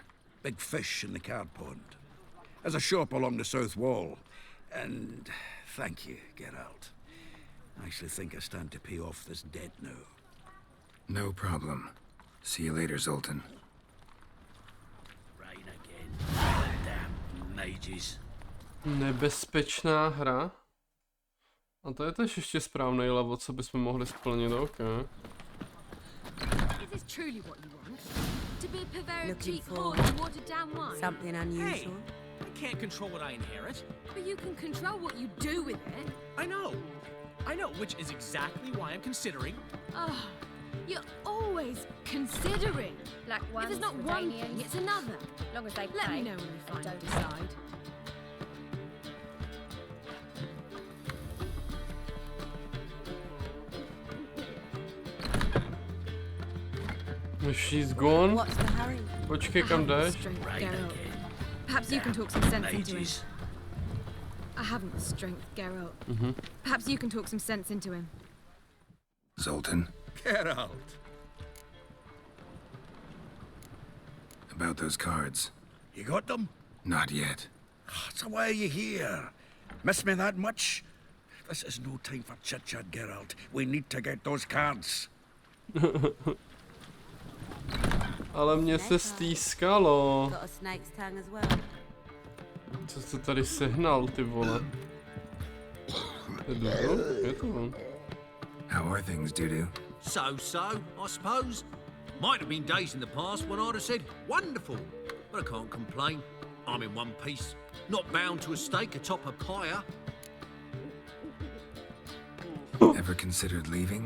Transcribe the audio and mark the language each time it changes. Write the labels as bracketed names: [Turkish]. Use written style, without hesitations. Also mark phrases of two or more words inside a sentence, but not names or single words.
[English] Big fish in the card pond. Has a shop along the south wall. And thank you, Geralt. I actually think I stand to pay off this debt now. No problem. See you later, Zoltan. Rain again. Damn mages. [Czech] Nebezpečná hra. A to je tež ještě správný level, co bychom mohli splnit, OK. [English] Is this truly what you want? To be a purveyor of Looking cheap for whores and watered down wine? something unusual? Hey, I can't control what I inherit. But you can control what you do with it. I know, which is exactly why I'm considering. Oh, you're always considering. Black If ones, there's not one thing, it's another. Long as they Let pay, me know when you and finally don't decide. She's gone. What's the hurry? [Czech] Počkej, kam jdeš? [English] Geralt. Perhaps you can talk some sense into him. I haven't the strength, Geralt. Perhaps you can talk some sense into him. Zoltan, Geralt! about those cards. You got them? Not yet. So why are you here? Miss me that much? This is no time for chit-chat, Geralt. We need to get those cards. [Czech] Ale mě se stýskalo. [English] Got a snake's tongue as well. [Czech] Co jsi tady sehnal, ty vole? Je to on. [English] How are things, Dudu? So, I suppose. Might have been days in the past when I'd have said, wonderful. But I can't complain. I'm in one piece. Not bound to a stake atop a pyre. Ever considered leaving?